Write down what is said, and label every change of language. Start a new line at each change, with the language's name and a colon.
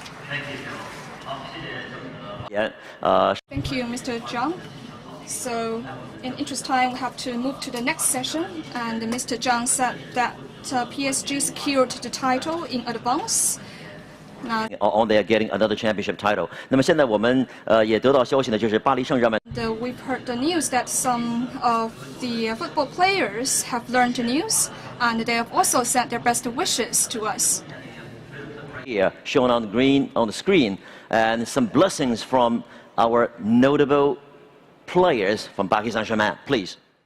English: Thank you. Thank you, Mr. Jiang. So, in interest time, we have to move to the next session. And Mr. Jiang said that PSG secured the title in advance. On they are getting another championship title.
Chinese: 那么现在我们也得到消息呢，就是巴黎圣日耳曼。
English: We've heard the news that some of the football players have learned the news, and they have also sent their best wishes to us. Here, shown on the screen, and some blessings from our notable players from Paris Saint-Germain, please.